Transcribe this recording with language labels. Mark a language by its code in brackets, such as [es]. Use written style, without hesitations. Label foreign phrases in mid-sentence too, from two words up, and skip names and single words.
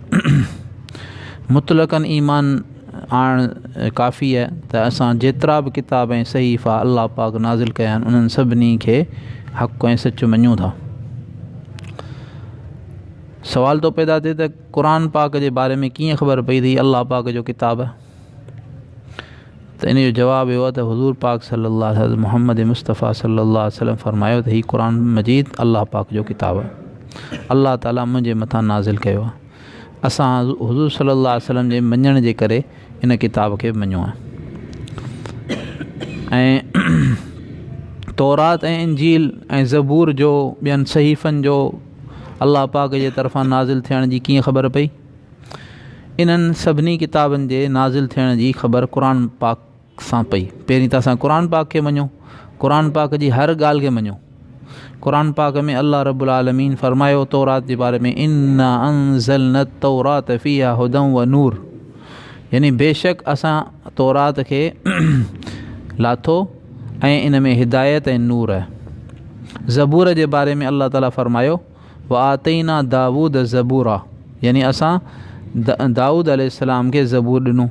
[sd] मुतलक़न ईमान आणणु काफ़ी आहे त असां जेतिरा बि किताब ऐं सहीफ़ा अल्लाह पाक नाज़िल कया आहिनि उन्हनि सभिनी खे हक़ ऐं सच मञूं था। सवाल तो पैदा थिए त क़ुरान पाक जे बारे में कीअं ख़बर पई त अल्लाह पाक जो किताब आहे? त इन जो जवाबु इहो आहे त हुज़ूर पाक [ar] صلى الله عليه وسلم [sd] मुहम्मद मुस्तफ़ा [ar] صلى الله عليه وسلم [sd] फरमायो त हीउ क़ुरान मजीद अल्लाह पाक जो किताब आहे, अल्लाह ताला मुंहिंजे मथां नाज़िल कयो आहे। असां हुज़ूर [ar] صلى الله عليه وسلم [sd] जे मञण जे करे इन किताब खे मञियो आहे। ऐं तौरात ऐं इंजील ऐं ज़बूर जो ॿियनि सहीफ़नि जो अल्लाह पाक जे तरफ़ां नाज़िल थियण जी कीअं ख़बर पई? इन्हनि सभिनी किताबनि जे नाज़िल थियण जी ख़बर क़ुरान पाक सां पई। पहिरीं त असां क़ुरान पाक खे मञूं, क़ुरान पाक जी हर ॻाल्हि खे मञूं। क़ुरान पाक में अल्लाह [ar] رب العالمين [sd] फरमायो तौरात जे बारे में, [ar] إنا أنزلنا التوراة فيها هدى ونور, [sd] यानी बेशक असां तौरात खे लाथो ऐं इन में हिदायत ऐं नूर आहे। ज़बूर जे बारे में अल्लाह ताला फरमायो [ar] وآتينا داود زبورا, [sd] यानी असां दाऊद अलैहिस्सलाम खे ज़बूर ॾिनो।